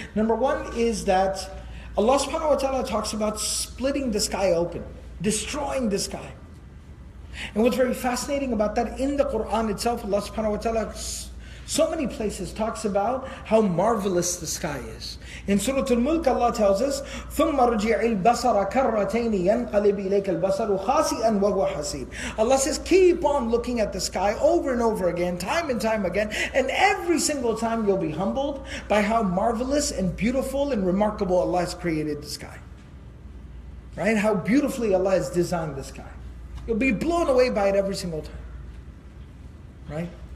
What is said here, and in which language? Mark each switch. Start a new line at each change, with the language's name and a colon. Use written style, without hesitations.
English: Number one is that Allah subhanahu wa ta'ala talks about splitting the sky open, destroying the sky. And what's very fascinating about that, in the Quran itself, Allah subhanahu wa ta'ala so many places talks about how marvelous the sky is. In Surah Al-Mulk, Allah tells us,
Arabic: ثُمَّ رُجِعِ الْبَصَرَ كَرَّتَيْنِ يَنْقَلِبِ إِلَيْكَ الْبَصَرُ خَاسِئًا وَهُوَ حَسِيرٌ.
English: Allah says, keep on looking at the sky over and over again, time and time again, and every single time you'll be humbled by how marvelous and beautiful and remarkable Allah has created the sky. Right? How beautifully Allah has designed the sky. You'll be blown away by it every single time. Right?